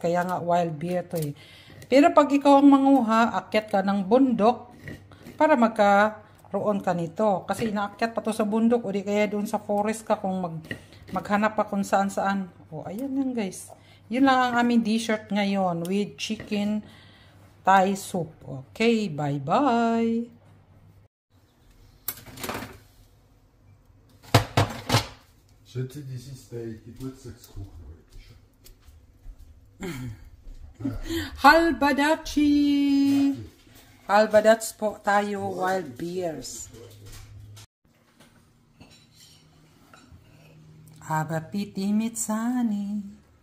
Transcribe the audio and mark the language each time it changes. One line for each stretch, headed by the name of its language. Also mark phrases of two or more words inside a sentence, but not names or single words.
Filipino: Kaya nga
English: wild beer
Filipino: to eh. Pero pag ikaw ang manguha, akyat ka ng bundok para magkaroon ka nito. Kasi inaakyat pa to sa bundok o di kaya doon sa forest ka kung maghanap pa kung saan saan. O ayan yan guys. Yun lang ang aming dessert ngayon with
English: chicken Thai soup.
Filipino: Okay, bye-bye.
German: Schätze, dieses Geburtstagskuchen heute schon. Halbadachi!
Filipino: Halbadats po tayo,
English: wild beers.
German: Aber bitte mit Sahne.